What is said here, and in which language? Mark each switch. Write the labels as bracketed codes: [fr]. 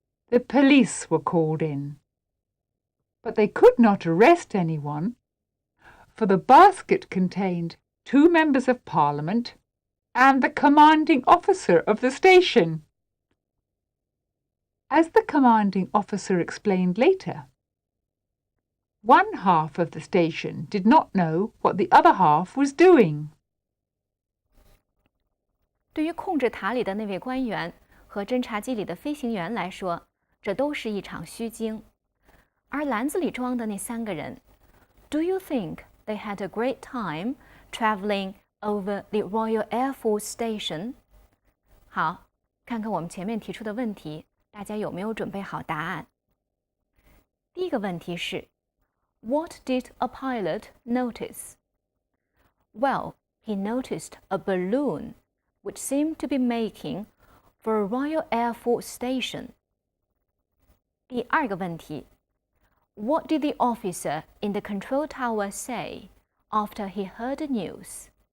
[en] The police were called in, but they could not arrest anyone, for the basket contained 2 members of Parliament and the commanding officer of the station. As the commanding officer explained later, one half of the station did not know what the other half was doing. [zh] 对于控制塔里的那位官员和侦察机里的飞行员来说，这都是一场虚惊。而篮子里装的那3个人 [en] ，Do you think they had a great time traveling over the Royal Air Force Station? [zh] 好，看看我们前面提出的问题，大家有没有准备好答案？第一个问题是 [en] What did a pilot notice? Well, he noticed a balloon which seemed to be making for a Royal Air Force station. [zh] 第二个问题 [en] What did the officer in the control tower say after he heard the news?